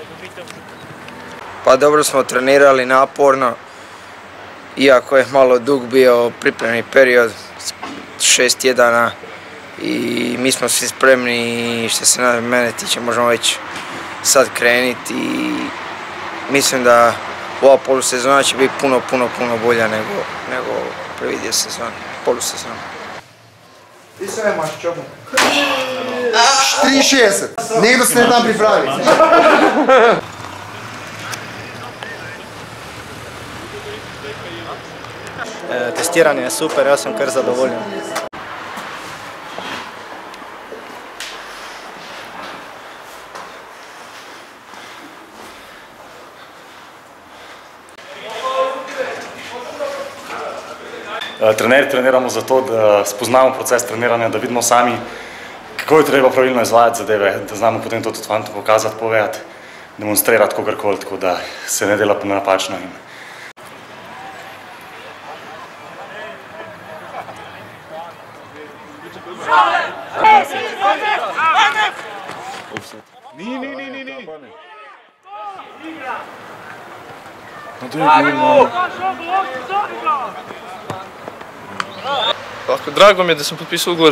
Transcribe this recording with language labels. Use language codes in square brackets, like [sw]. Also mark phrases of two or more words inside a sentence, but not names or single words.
[hr] Pa dobro smo trenirali naporno, iako je malo dug bio pripremni period, 6 tjedana i mi smo svi spremni što se mene tiče možemo već sad krenuti i mislim da ova polusezona će biti puno bolja nego prvi dio sezona, polusezona. Ti sve imaš čobu? [sl] 63, nekdo se ne tam pripravi. Testiranje je super, jaz sem kar zadovoljen. Treniramo zato, da spoznamo proces treniranja, da vidimo sami, kako je treba pravilno izvajati zadeve, da znamo potem to tudi fantom pokazati, povedati, demonstrirati kogarkoli, tako da se ne dela napačno. [hr] Drago mi je da sam potpisao ugovor